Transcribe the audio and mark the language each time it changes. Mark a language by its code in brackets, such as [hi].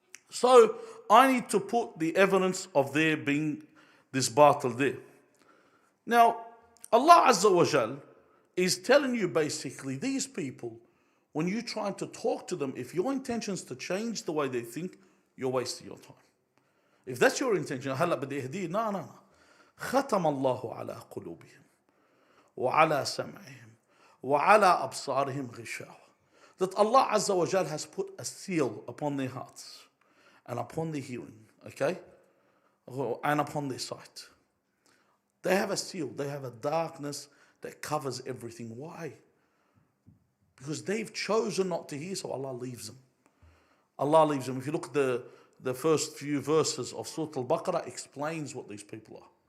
[en] So I need to put the evidence of there being this batil there. Now, Allah Azza wa Jal is telling you basically, these people, when you try to talk to them, if your intention is to change the way they think, you're wasting your time. If that's your intention, [ar] هلا بدي اهديه, [en] no. [ar] ختم الله على قلوبهم وعلى سمعهم وعلى أبصارهم غشاوة. [en] That Allah Azza wa Jal has put a seal upon their hearts and upon their hearing, okay? And upon their sight. They have a seal, they have a darkness that covers everything. Why? Because they've chosen not to hear, so Allah leaves them. Allah leaves them. If you look at the first few verses of Surah Al-Baqarah, explains what these people are.